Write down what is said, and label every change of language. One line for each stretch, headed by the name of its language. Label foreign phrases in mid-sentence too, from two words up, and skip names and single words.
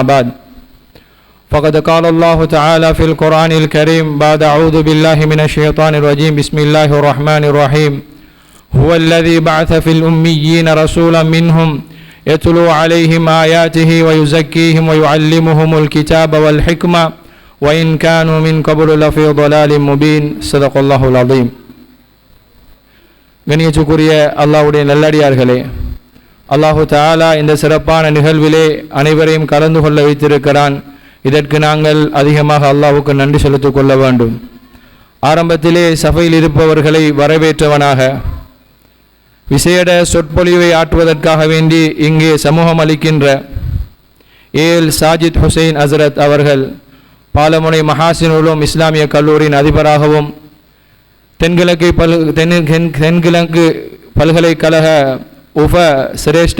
Arabic: بعد فقد قال الله تعالى في القرآن الكريم بعد أعوذ بالله من الشيطان الرجيم بسم الله الرحمن الرحيم هو الذي بعث في الأميين رسولا منهم يتلو عليهم آياته ويزكيهم ويعلمهم الكتاب والحكمة وإن كانوا من قبل لفي ضلال مبين صدق الله العظيم.
Tamil: கண்ணியத்துக்குரிய அல்லாஹ்வுடைய நல்லடியார்களே,
Arabic: الله تعالى
Tamil: இந்த சிறப்பான நிகழ்விலே அனைவரையும் கலந்து கொள்ள வைத்திருக்கிறான். இதற்கு நாங்கள் அதிகமாக அல்லாஹ்வுக்கு நன்றி செலுத்திக் கொள்ள வேண்டும். ஆரம்பத்திலே சபையில் இருப்பவர்களை வரவேற்றவனாக விசேட சொற்பொழிவை ஆற்றுவதற்காக வேண்டி இங்கே சமூகம் அளிக்கின்ற ஏல் சாஜித் ஹுசைன் ஹசரத் அவர்கள் பாலமுனை மஹாசின் உலூம் இஸ்லாமிய கல்லூரியின் அதிபராகவும் தென்கிழக்கு பல்கலைக்கழக சிரேஷ்ட